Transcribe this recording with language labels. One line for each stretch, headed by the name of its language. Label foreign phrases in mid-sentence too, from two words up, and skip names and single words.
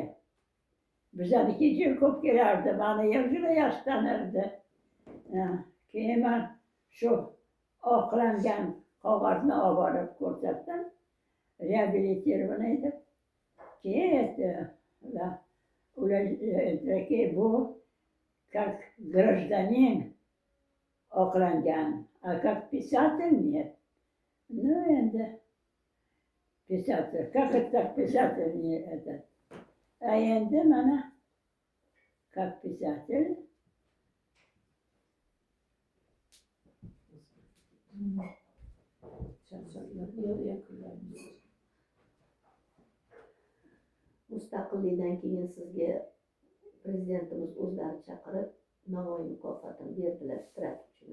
Uzbek: Bizaniki juda ko'p kelardi, meni ham juda yaxshi tanirdi. Keyin men shu oqlangan qog'ozni olib borib ko'rsatdim, reabilitирование deb. Keyin ular aytdiki, bu
Russian: как гражданин oqlangan, а как писатель нет. Ну, endi писатель, как это так писатель не этот. А
Uzbek: endi mana
Russian: как писатель.
Uzbek: Mustaqillikdan keyin sizga prezidentimiz o'zlari chaqirib Navoiy mukofotini berdilar Fitrat uchun.